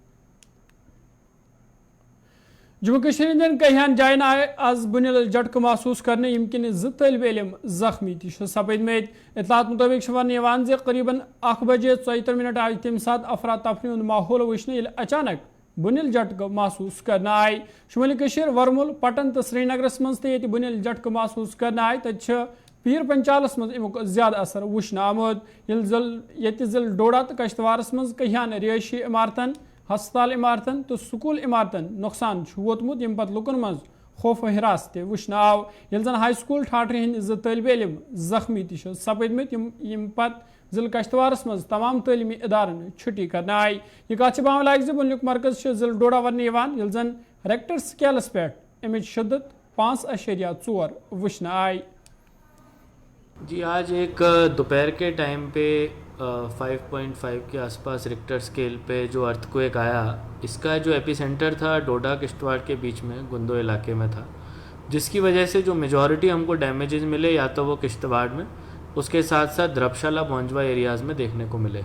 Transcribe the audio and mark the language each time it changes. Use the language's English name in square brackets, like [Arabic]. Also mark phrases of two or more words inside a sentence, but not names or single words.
[Kashmiri] जम्मू कश्मीर इंदन कहियान जायन आए आज बुनियाद झटक महसूस करने यमकिन 2 तलब इल्म जख्मी सपद में इतलात मुताबिक वन करीबन 1 बजे 74 मिनट आए तम सात अफरा तफरी हूं माहौल वुचन अचानक बुनियल झटक महसूस करना आए। शुमाली कश्मीर वर्मुल पटन तो श्रीनगरस मज ते बुनियल झटक महसूस करना आए तत पीर पंचालस मज अमुक ज्यादा असर वुचन आमुद जिल डोडा तो कश्तवारस मज कहियान रिहायशी इमारतन हस्पताल इमारतन तो स्कूल इमारतन नुकसान वोतमुत यम पत लुकन मज खौफ हिरास ते वुचन आव जन हाई स्कूल ठाठर हिंद 2 तलब इल्म जख्मी सपदमत यम पत जिल कश्तवारस मज तमाम तलीमी इदारन छुट्टी करना आई। यह कत बाम लाग बुनिक मरकज जिल डोडा वन जन रेक्टर स्केलस पे अमिच शिद्दत 5.4 वुचन आई। [Hindi] जी आज एक दोपहर के टाइम पे 5.5 के आसपास [English] Richter scale [Hindi] पे जो अर्थक्वेक आया, इसका जो एपिसेंटर था डोडा किश्तवाड़ के बीच में गुंदो इलाके में था, जिसकी वजह से जो मेजॉरिटी हमको डैमेजेस मिले या तो वो किश्तवाड़ में, उसके साथ साथ द्रबशाला बौंजवा एरियाज़ में देखने को मिले।